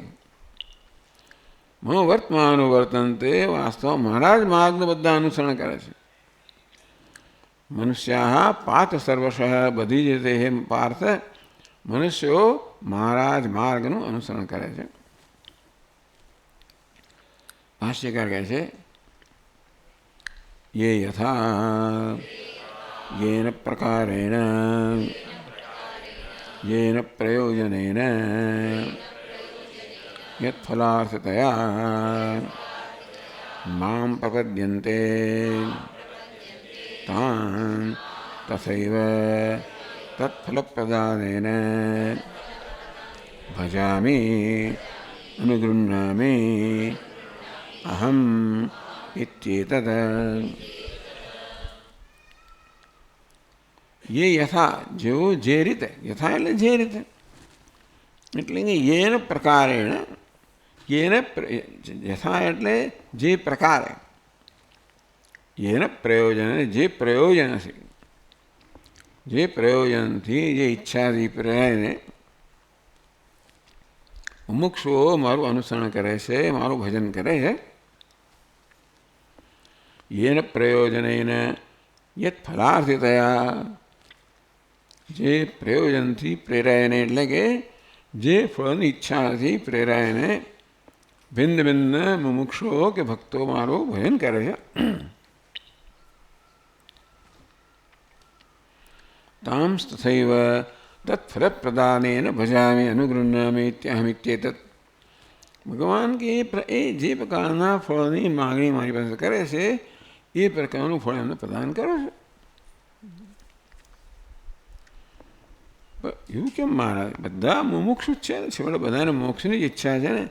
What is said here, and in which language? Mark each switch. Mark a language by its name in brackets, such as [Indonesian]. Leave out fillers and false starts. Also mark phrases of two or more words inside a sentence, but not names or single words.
[Sanskrit] मम वर्तमानुवर्तन्ते, [Gujarati] વાસ્તવ મારા જ માર્ગનું બધા અનુસરણ કરે છે. [Sanskrit] मनुष्या पार्थ सर्वशः, [Gujarati] બધી જ રીતે હે પાર્થ, મનુષ્યો મારા જ માર્ગનું અનુસરણ કરે છે. ભાષ્યકાર કહે છે, [Sanskrit] ये यथा येन प्रकारेण येन प्रयोजनेन यत्फलार्थतया मां प्रपद्यन्ते तान् तथैव तत्फलप्रदानेन भजामि अनुगृह्णामि अहम् इत्येतत्। ये यथा [Gujarati] जो જે રીતે યથા એટલે જે રીતે એટલે કે [Sanskrit] येन प्रकारेण येन यथा [Gujarati] એટલે જે પ્રકારે [Sanskrit] येन प्रयोजन [Gujarati] જે પ્રયોજન છે જે પ્રયોજનથી જે ઈચ્છાથી પ્રેરાઈને મુમુક્ષુઓ મારું અનુસરણ કરે છે, મારું ભજન કરે છે. [Sanskrit] येन प्रयोजनेन यत फलार्थितया [Gujarati] જે પ્રયોજનથી પ્રેરાયને એટલે કે જે ફળની ઈચ્છાથી પ્રેરાયને ભિન્ન ભિન્ન મુમુક્ષુઓ કે ભક્તો મારું ભજન કરે છે. [Sanskrit] तांस तथैव तत्फलप्रदानेन भजामि अनुगृह्णामि इत्यहमित्येतत्. [Gujarati] ભગવાન કે એ જે પ્રકારના ફળની માગણી મારી પાસે કરે છે એ પ્રકારનું ફળ એમને પ્રદાન કરો છો. એવું કેમ મહારાજ? બધા મુમુક્ષુ જ છે ને, છેવટે બધાને મોક્ષની જ ઈચ્છા છે ને.